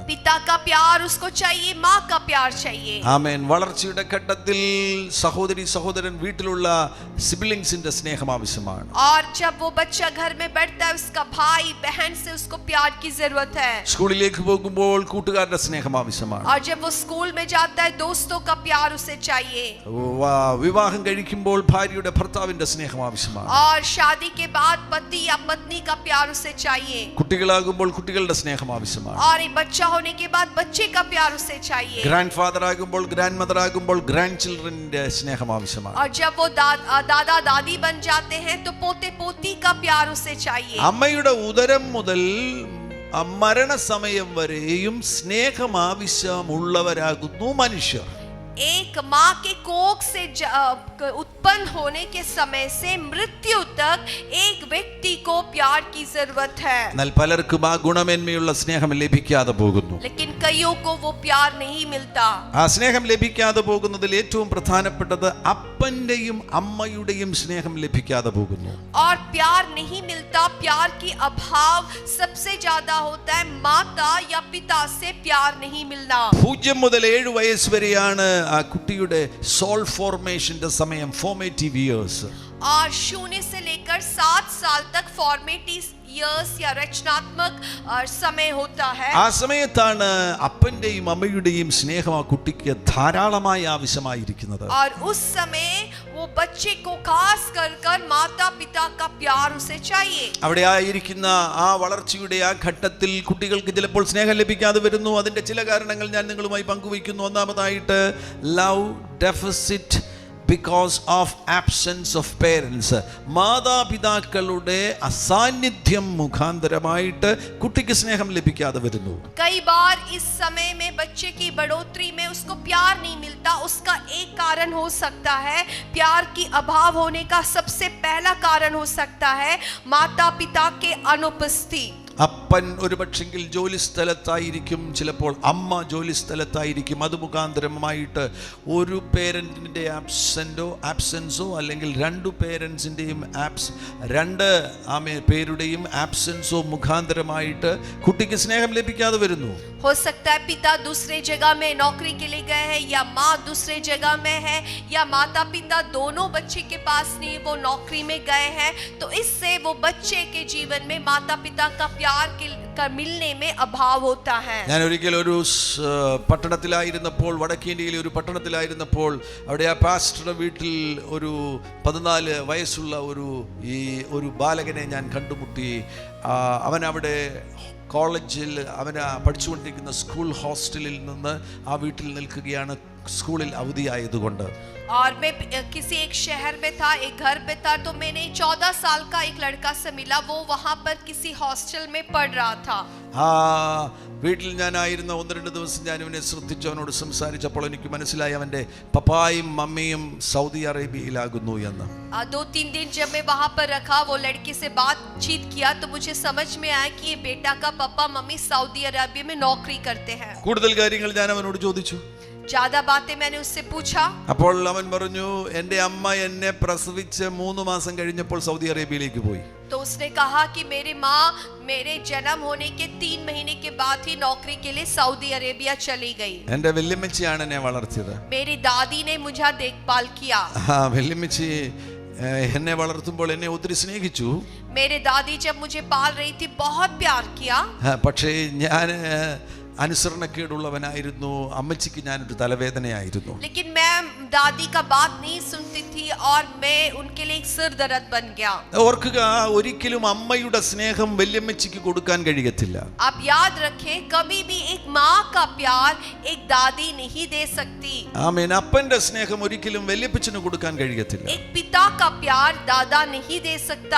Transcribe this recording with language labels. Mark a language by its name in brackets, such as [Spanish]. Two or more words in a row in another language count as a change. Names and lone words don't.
[Hindi] पिता का प्यार उसको चाहिए, माँ का प्यार चाहिए। [Malayalam] ആമേൻ. വളർച്ചയുടെ ഘട്ടത്തിൽ സഹോദരി സഹോദരൻ വീട്ടിലുള്ള സിബ്ലിംഗ്സിന്റെ സ്നേഹം ആവശ്യമാണ്. [Hindi] और जब वो बच्चा घर में बैठता है उसका भाई बहन से उसको प्यार की जरूरत है। [Malayalam] സ്കൂളിലേക്ക് പോകുമ്പോൾ കൂട്ടുകാരുടെ സ്നേഹം ആവശ്യമാണ്. [Hindi] और जब वो स्कूल में जाता है दोस्तों का प्यार उसे चाहिए। [Malayalam] വിവാഹം കഴിക്കുമ്പോൾ ഭാര്യയുടെ ഭർത്താവിന്റെ സ്നേഹം ആവശ്യമാണ്. [Hindi] और शादी के बाद पति या पत्नी का प्यार उसे चाहिए। [Malayalam] കുട്ടികളാകുമ്പോൾ കുട്ടികളുടെ സ്നേഹം ആവശ്യമാണ്. [Hindi] और एक बच्चा होने के बाद बच्चे का प्यार उसे चाहिए। [English] grand father [Malayalam] ആകുമ്പോൾ [English] grand mother [Malayalam] ആകുമ്പോൾ [English] grand children's [Malayalam] സ്നേഹം ആവശ്യമാണ്. [Hindi] और जब वो दादा दादी बन जाते हैं तो पोते पोती का प्यार उसे चाहिए। [Malayalam] അമ്മയുടെ ഉദരം മുതൽ മരണസമയം വരെയും സ്നേഹം ആവശ്യമുള്ളവരാകുന്നു മനുഷ്യർ. [Hindi] एक माँ के कोख से उत्पन्न होने के समय से मृत्यु तक एक व्यक्ति को प्यार की जरूरत है। [Malayalam] എന്നാൽ പലർക്കും ആ ഗുണമേന്മയുള്ള സ്നേഹം ലഭിക്കാതെ പോകുന്നു. [Hindi] लेकिन कईयों को वो प्यार नहीं मिलता. [Malayalam] ആ സ്നേഹം ലഭിക്കാതെ പോകുന്നതിൽ ഏറ്റവും പ്രധാനപ്പെട്ടത് അപ്പന്റെയും അമ്മയുടെയും സ്നേഹം ലഭിക്കാതെ പോകുന്നു. [Hindi] और प्यार नहीं मिलता, प्यार की अभाव सबसे ज्यादा होता है. माता या पिता से प्यार नहीं मिलना. [Malayalam] 0 മുതൽ 7 വയസ്സ് വരെയാണ് ആ കുട്ടിയുടെ [English] soul formation's [Malayalam] സമയം, [English] formative years. [Hindi] और 0 से लेकर 7 साल तक [English] formative years [Hindi] या रचनात्मक समय होता है. [Malayalam] ആ സമയത്താണ് അപ്പന്റെയും അമ്മയുടെയും സ്നേഹം ആ കുട്ടിക്ക് ധാരാളമായി ആവശ്യമായിരിക്കുന്നത്. [Hindi] और उस समय वो बच्चे को खास कर माता पिता का प्यार उसे चाहिए. [Malayalam] അവിടെ ആയിരിക്കുന്ന ആ വളർച്ചയുടെ ആ ഘട്ടത്തിൽ കുട്ടികൾക്ക് ചിലപ്പോൾ സ്നേഹം ലഭിക്കാതെ വരുന്നു. അതിന്റെ ചില കാരണങ്ങൾ ഞാൻ നിങ്ങളുമായി പങ്കുവയ്ക്കുന്നു. [English] ഒന്നാമതായിട്ട് love deficit because of absence of parents. [Malayalam] മാതാപിതാക്കളുടെ അസാന്നിധ്യം മുഖാന്തരമായിട്ട് കുട്ടിക്ക് സ്നേഹം ലഭിക്കാതെ വരുന്നു. [Hindi] कई बार इस समय में बच्चे की बढ़ोतरी में उसको प्यार नहीं मिलता. उसका एक कारण हो सकता है, प्यार की अभाव होने का सबसे पहला कारण हो सकता है माता पिता के अनुपस्थिति. [Malayalam] അപ്പൻ ഒരു പക്ഷെങ്കിൽ ജോലി സ്ഥലത്തായിരിക്കും, ചിലപ്പോൾ അമ്മ ജോലി സ്ഥലത്തായിരിക്കും. അത് മുഖാന്തരമായിട്ട് ഒരു [English] parent's absence [Malayalam] അല്ലെങ്കിൽ 2 പേരൻസിൻ്റെയും രണ്ട് പേരുടെയും ആബ്സെൻസോ മുഖാന്തരമായിട്ട് കുട്ടിക്ക് സ്നേഹം ലഭിക്കാതെ വരുന്നു. [Hindi] हो सकता है पिता दूसरे जगह में नौकरी के लिए गए हैं, या माँ दूसरे जगह में है, या माता पिता दोनों बच्चे के पास नहीं, वो नौकरी में गए हैं. तो इससे वो बच्चे के जीवन में माता पिता का प्यार का मिलने में अभाव होता है. [Malayalam] ഞാൻ ഒരിക്കൽ ഒരു പട്ടണത്തിലായിരുന്നപ്പോൾ, വടക്കേ ഇന്ത്യയിലെ ഒരു പട്ടണത്തിലായിരുന്നപ്പോൾ, അവിടെ ആ പാസ്റ്ററുടെ വീട്ടിൽ ഒരു 14 വയസ്സുള്ള ഒരു ബാലകനെ ഞാൻ കണ്ടുമുട്ടി. അവൻ അവിടെ കോളേജിൽ പഠിച്ചുകൊണ്ടിരിക്കുന്ന സ്കൂൾ ഹോസ്റ്റലിൽ നിന്ന് ആ വീട്ടിൽ നിൽക്കുകയാണ്, സ്കൂളിൽ അവധിയായതുകൊണ്ട്. [Hindi] और मैं किसी एक शहर में था, एक घर पे था, तो मैंने 14 साल का एक लड़का से मिला. वो वहां पर किसी हॉस्टल में पढ़ रहा था. [Malayalam] വീട്ടിൽ ഞാനായിരുന്ന 1-2 ദിവസം ഞാൻ ഇവനെ ശ്രദ്ധിച്ചു. അവനോട് സംസാരിച്ചപ്പോൾ എനിക്ക് മനസ്സിലായി അവൻ്റെ പപ്പായും മമ്മിയും സൗദി അറേബ്യയിലാകുന്നു എന്ന്. [Hindi] 2-3 दिन जब मैं वहां पर रखा, वो लड़के से बातचीत किया, तो मुझे समझ में आया कि ये बेटा का पापा मम्मी सऊदी अरबिया में नौकरी करते हैं. [Malayalam] കൂടുതൽ കാര്യങ്ങൾ ഞാൻ അവനോട് ചോദിച്ചു. [Hindi] ज्यादा बातें मैंने उससे पूछा. [Malayalam] അപ്പോൾ അവൻ പറഞ്ഞു, എൻ്റെ അമ്മ എന്നെ പ്രസവിച്ച് 3 മാസം കഴിഞ്ഞപ്പോൾ സൗദി അറേബ്യയിലേക്ക് പോയി. [Hindi] तो उसने कहा कि मेरी माँ मेरे जन्म होने के 3 महीने के बाद ही नौकरी के लिए सऊदी अरेबिया चली गई. [Malayalam] എൻ്റെ വല്യമ്മച്ചിയാണ് എന്നെ വളർത്തിയത്. [Hindi] मेरी दादी ने मुझे देखभाल किया. [Malayalam] വല്യമ്മച്ചി എന്നെ വളർത്തുമ്പോൾ എന്നെ ഒത്തിരി സ്നേഹിച്ചു. [Hindi] मेरे दादी जब मुझे पाल रही थी बहुत प्यार किया. [Malayalam] പക്ഷേ ഞാൻ അനുസരണക്കേടുള്ളവനായിരുന്നു. അമ്മച്ചിക്ക് ഞാനൊരു തലവേദനയായിരുന്നു. [Hindi] लेकिन मैं दादी का बात नहीं सुनती थी और मैं उनके लिए एक सिर दर्द बन गया. [Malayalam] ഓർക്കുക, ഒരിക്കലും അമ്മയുടെ സ്നേഹം വല്യമ്മച്ചിക്ക് കൊടുക്കാൻ കഴിയത്തില്ല. [Hindi] आप याद रखें, कभी भी एक माँ का प्यार एक दादी नहीं दे सकती. [Malayalam] ആമേൻ. അപ്പന്റെ സ്നേഹം ഒരിക്കലും വല്യപ്പച്ചന് കൊടുക്കാൻ കഴിയത്തില്ല. [Hindi] एक पिता का प्यार दादा नहीं दे सकता.